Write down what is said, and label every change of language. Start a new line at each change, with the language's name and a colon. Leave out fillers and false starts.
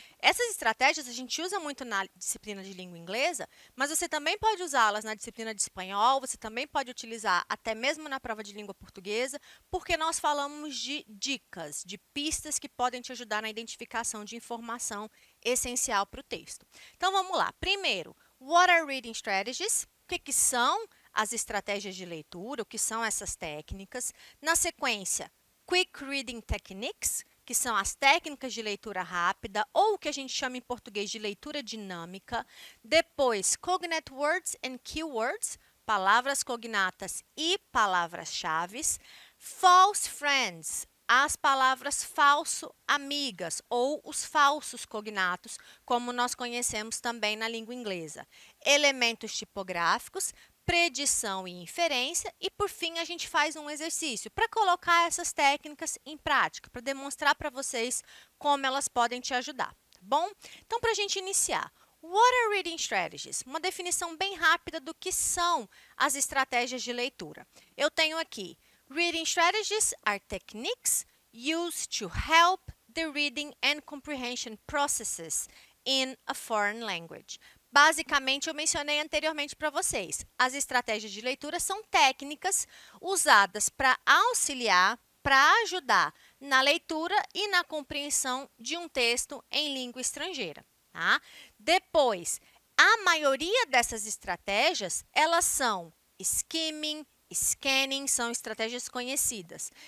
Portuguese: Essas estratégias a gente usa muito na disciplina de língua inglesa, mas você também pode usá-las na disciplina de espanhol, você também pode utilizar até mesmo na prova de língua portuguesa, porque nós falamos de dicas, de pistas que podem te ajudar na identificação de informação essencial para o texto. Então, vamos lá. Primeiro,
English: what are reading strategies?
Portuguese: O que são as estratégias de leitura? O que são essas técnicas? Na sequência,
English: quick reading techniques,
Portuguese: que são as técnicas de leitura rápida, ou o que a gente chama em português de leitura dinâmica. Depois,
English: cognate words and keywords,
Portuguese: palavras cognatas e palavras-chave.
English: False friends,
Portuguese: as palavras falso amigas ou os falsos cognatos, como nós conhecemos também na língua inglesa. Elementos tipográficos, predição e inferência e, por fim, a gente faz um exercício para colocar essas técnicas em prática, para demonstrar para vocês como elas podem te ajudar, tá bom? Então, para a gente iniciar,
English: what are reading strategies?
Portuguese: Uma definição bem rápida do que são as estratégias de leitura. Eu tenho aqui,
English: reading strategies are techniques used to help the reading and comprehension processes in a foreign language.
Portuguese: Basicamente, eu mencionei anteriormente para vocês, as estratégias de leitura são técnicas usadas para auxiliar, para ajudar na leitura e na compreensão de um texto em língua estrangeira. Tá? Depois, a maioria dessas estratégias, elas são skimming, scanning, são estratégias conhecidas.